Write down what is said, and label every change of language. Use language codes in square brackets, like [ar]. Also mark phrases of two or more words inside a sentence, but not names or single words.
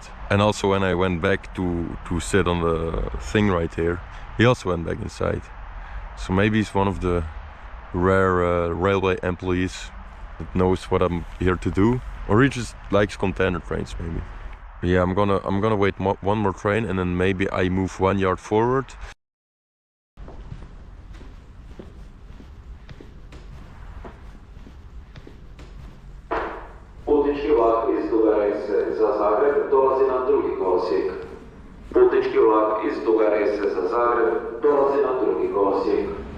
[en] And also when I went back to sit on the thing right here, he also went back inside. So maybe he's one of the rare railway employees that knows what I'm here to do, or he just likes container trains maybe. But yeah, I'm gonna wait one more train and then maybe I move 1 yard forward. [hr] Putnički vlak iz Duga Rese za Zagreb dolazi na drugi kolosijek. Putnički vlak iz Duga Rese za Zagreb dolazi na drugi kolosijek.